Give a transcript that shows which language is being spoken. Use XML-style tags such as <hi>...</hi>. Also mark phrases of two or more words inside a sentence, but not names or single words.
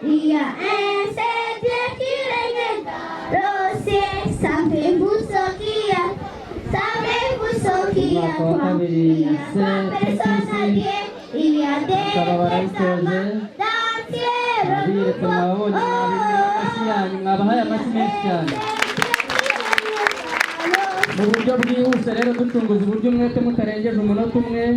<fr>Il y a un seul Dieu qui règne dans le ciel. Savez-vous ce qu'il y a? Savez-vous ce qu'il y a? Il y a trois personnes à Dieu. Il y a des testaments, l'ancien, le nouveau. Oh,</fr> <rw>mwabahaye amashyi menshi cyane. Mu buryo bwihuse rero ducunguza uburyo umwete mutarengeje umunota umwe.</rw>